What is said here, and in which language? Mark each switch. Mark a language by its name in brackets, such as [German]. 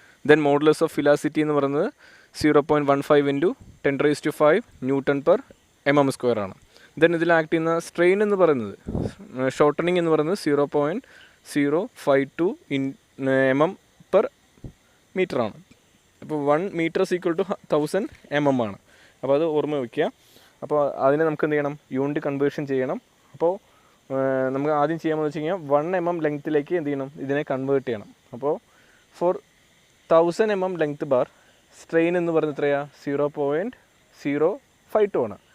[English] then modulus of elasticity [Malayalam] എന്ന് പറയുന്നത് [English] 0.15 into 10 raised to 5 Newton per mm square ആണ്. [Malayalam] Then ഇതിൽ ആക്ട് ചെയ്യുന്ന സ്ട്രെയിൻ എന്ന് പറയുന്നത് ഷോർട്ടണിങ് എന്ന് പറയുന്നത് 0.052 mm per meter ആണ്. [English] അപ്പോൾ 1 meter is equal to 1000 mm ആണ്. [Malayalam] അപ്പോൾ അത് ഓർമ്മ വയ്ക്കുക. അപ്പോൾ അതിനെ നമുക്ക് എന്ത് ചെയ്യണം, യൂണിറ്റ് കൺവേർഷൻ ചെയ്യണം. അപ്പോൾ നമുക്ക് ആദ്യം ചെയ്യാമെന്ന് വെച്ച് കഴിഞ്ഞാൽ 1 mm ലെങ്ത്തിലേക്ക് എന്ത് ചെയ്യണം, ഇതിനെ കൺവേർട്ട് ചെയ്യണം. അപ്പോൾ four 1000 mm length bar strain എന്ന് പറയുന്നത് എത്രയാണ്, 0.052 ആണ്.